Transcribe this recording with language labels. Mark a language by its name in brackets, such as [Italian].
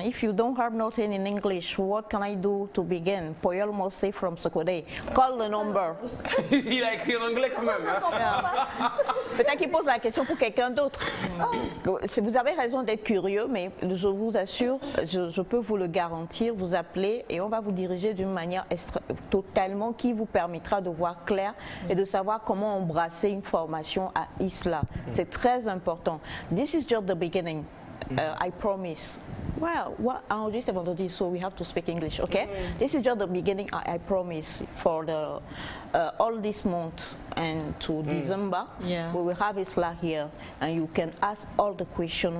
[English] If you don't have nothing in English, what can I do to begin? Poyol Mosse from Sokode. Call the number. [French] Il a écrit en anglais quand même. Peut-être qu'il pose la question pour quelqu'un d'autre. Vous avez raison d'être curieux, mais je vous assure, je peux vous le garantir, vous appelez et on va vous diriger d'une manière totalement qui vous permettra de voir clair et de savoir comment embrasser une formation à ISLA. C'est très important. [English] This is just the beginning. I promise. Well, [French] enregistre vendredi, [English] so we have to speak English, okay? This is just the beginning, I promise, for the all this month and to December, we will have ISLA here, and you can ask all the questions.